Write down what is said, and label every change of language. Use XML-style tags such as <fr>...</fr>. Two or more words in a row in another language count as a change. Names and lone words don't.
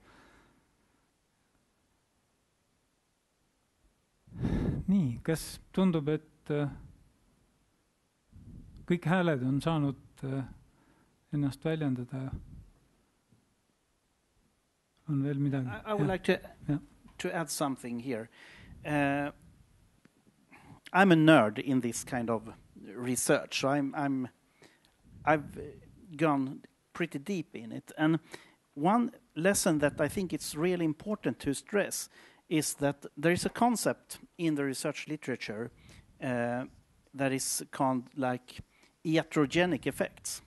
<et>Nii, kas tundub, et kõik hääled on saanud ennast väljendada? On veel midagi?</et> <en>I would like to add something here. I'm a nerd in this kind of research. So I've gone pretty deep in it. And one lesson that I think it's really important to stress is that there is a concept in the research literature that is called like iatrogenic effects.</en>